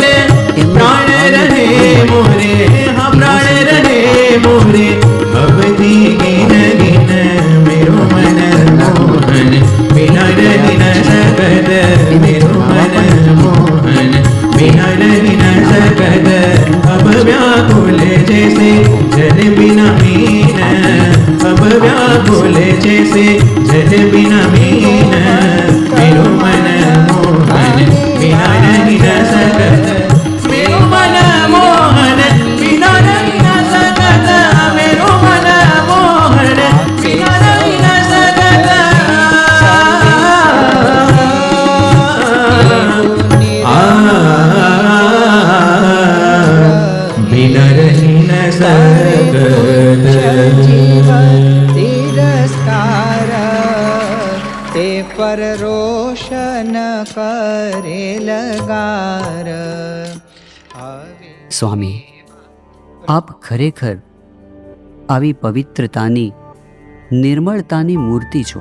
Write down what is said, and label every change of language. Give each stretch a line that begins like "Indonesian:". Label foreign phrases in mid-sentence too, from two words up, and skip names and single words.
Hindi: प्राण रहे मोरे, हा प्राण रहे मोरे अवधि गिन गिन. मेरो मन मोहन बिना रही न सकत. मेरो मन मोहन बिना रही न सकत. अब व्याकुल जैसे जल बिना मीन. अब व्याकुल जैसे जल बिना मीन. मेरो मन मोहन बिना रही न सकत. मेरो मन मोहन बिना रही न सकत. मेरो मन मोहन बिना रही न सकत. बिना रही न सकत.
Gujarati: તિરસ્કાર તે પર રોશન કરે લગાર. સ્વામી, આપ ખરેખર આવી પવિત્રતાની, નિર્મળતાની મૂર્તિ છો.